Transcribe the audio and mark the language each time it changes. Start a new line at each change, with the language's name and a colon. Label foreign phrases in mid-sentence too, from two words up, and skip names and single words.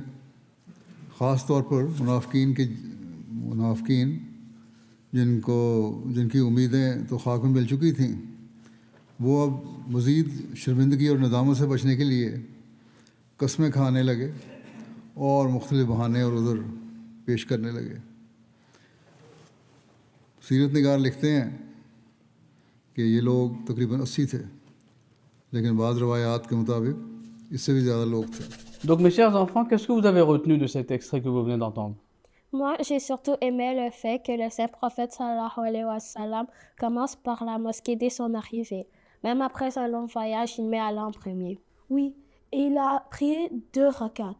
Urdu: خاص طور پر منافقین جن کی امیدیں تو خاک میں مل چکی تھیں، وہ اب مزید شرمندگی اور ندامت سے بچنے کے لیے قسمیں کھانے لگے اور مختلف بہانے اور عذر پیش کرنے لگے. سیرت نگار لکھتے ہیں کہ یہ لوگ تقریباً 80 تھے، لیکن بعض روایات کے مطابق اس سے بھی زیادہ لوگ تھے.
French: Donc mes chers enfants, qu'est-ce que vous avez retenu de cet extrait que vous venez d'entendre? Moi, j'ai surtout aimé le fait que le saint prophète
Arabic: صلى الله عليه وسلم
French: commence par la mosquée dès son arrivée. Même après un long voyage, il met Allah en premier. Oui, et il a prié 2 rakats.